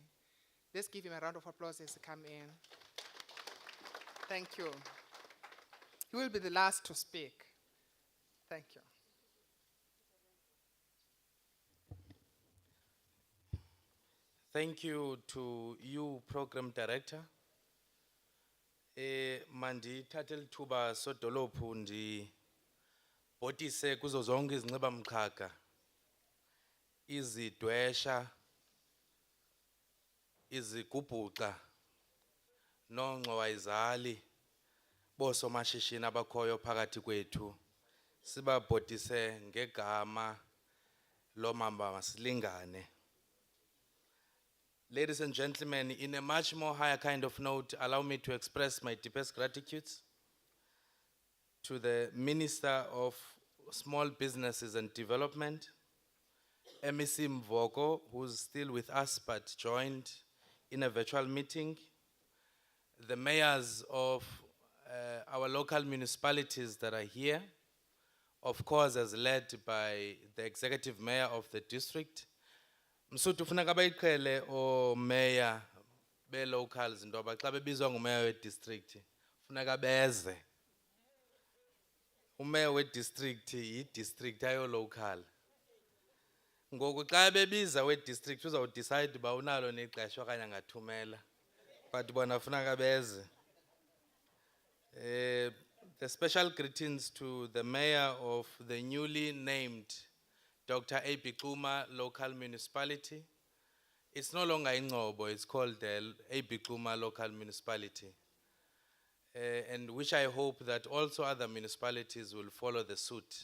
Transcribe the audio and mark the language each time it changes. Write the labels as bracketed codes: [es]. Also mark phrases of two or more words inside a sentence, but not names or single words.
[en] Let's give him a round of applause as he comes in. Thank you. He will be the last to speak. Thank you. Thank you to you, Program Director. [xh] Mandi thathela ithuba sodolophu ndibhotise kuzo zonke izinxibamqhaga, izidwesha, izigubhuqa, nongxowayizali, boosomashishini abakhoyo phakathi kwethu, sibabhotise ngegama lomamba masilingane. [en] Ladies and gentlemen, in a much more higher kind of note, allow me to express my deepest gratitude to the Minister of Small Businesses and Development, MEC Mvoko, who's still with us but joined in a virtual meeting, the mayors of our local municipalities that are here, of course as led by the executive mayor of the district. [xh] Msuthu funeka bayiqhele o mayor be locals ndoba xa bebizwa ngumayor we district funeka beze. Umayor we district yi district ayo local. Ngoku xa bebiza we district uza decide ba unalo nexesha okanye angathumela. But bona funeka beze. [en] The special greetings to the mayor of the newly named Dr. A.B. Kuma local municipality. It's no longer Ingcobo, it's called the A.B. Kuma local municipality. And which I hope that also other municipalities will follow the suit.